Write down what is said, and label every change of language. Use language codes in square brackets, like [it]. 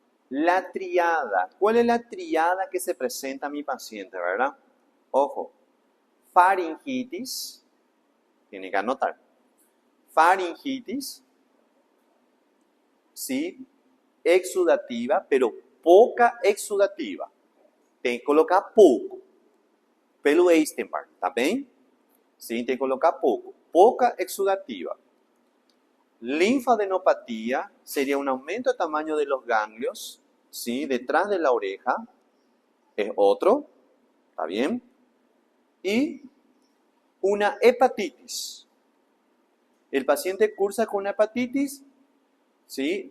[es] La triada, ¿cuál es la triada que se presenta a mi paciente, verdad? Ojo, faringitis, tiene que anotar, faringitis, ¿sí? Exudativa, pero poca exudativa. [pt] Tem que colocar pouco, pelo Epstein-Barr, tá bem? Sim, tem que colocar pouco. Pouca exudativa. [es] Linfadenopatía sería un aumento de tamaño de los ganglios, ¿sí? Detrás de la oreja, es otro, ¿está bien? Y una hepatitis. El paciente cursa con una hepatitis, ¿sí?